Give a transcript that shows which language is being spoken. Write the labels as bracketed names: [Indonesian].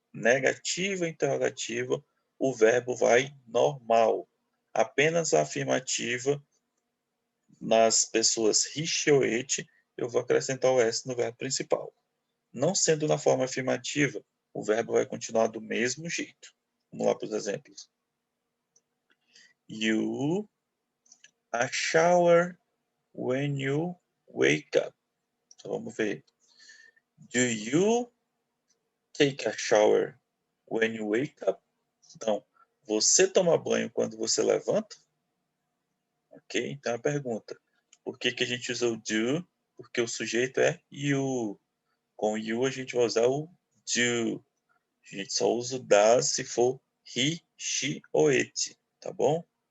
[Portuguese] Negativa, interrogativa, o verbo vai normal. Apenas a afirmativa nas pessoas he, she ou it, eu vou acrescentar o S no verbo principal. Não sendo na forma afirmativa, o verbo vai continuar do mesmo jeito. Vamos lá para os exemplos. [English] You a shower when you wake up. [Portuguese] Então vamos ver. [English] Do you take a shower when you wake up? [Portuguese] Então, você toma banho quando você levanta? Ok? Então a pergunta. Por que a gente usou do? Porque o sujeito é you. Com you a gente vai usar o do. A gente só usa o does se for he, she ou it. Tá bom?